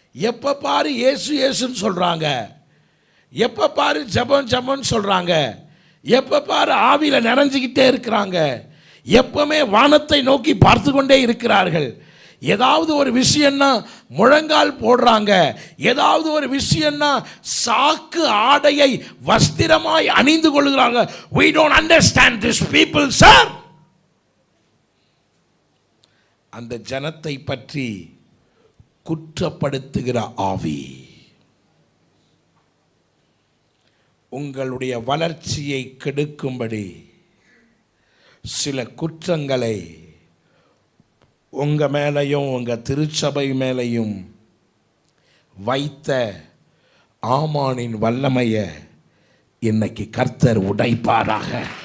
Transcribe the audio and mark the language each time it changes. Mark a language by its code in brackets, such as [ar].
[ta] எப்ப பாரு இயேசுன்னு சொல்றாங்க, எப்ப பாரு ஜெபம் சொல்றாங்க, எப்ப பாரு ஆவியில நிறைஞ்சுக்கிட்டே இருக்கிறாங்க, எப்பவுமே வானத்தை நோக்கி பார்த்து கொண்டே இருக்கிறார்கள். ஏதாவது ஒரு விஷயம்னா முழங்கால் போடுறாங்க, ஏதாவது ஒரு விஷயம்னா சாக்கு ஆடையை வஸ்திரமாய் அணிந்து கொள்கிறாங்க. [en] we don't understand this people sir. [ta] அந்த ஜனத்தை பற்றி குற்றப்படுத்துகிற ஆவி உங்களுடைய வளர்ச்சியை கெடுக்கும்படி சில குற்றங்களை உங்க மேலையும் உங்க திருச்சபை மேலையும் வைத்த ஆமானின் வல்லமையை இன்னைக்கு கர்த்தர் உடைப்பாராக.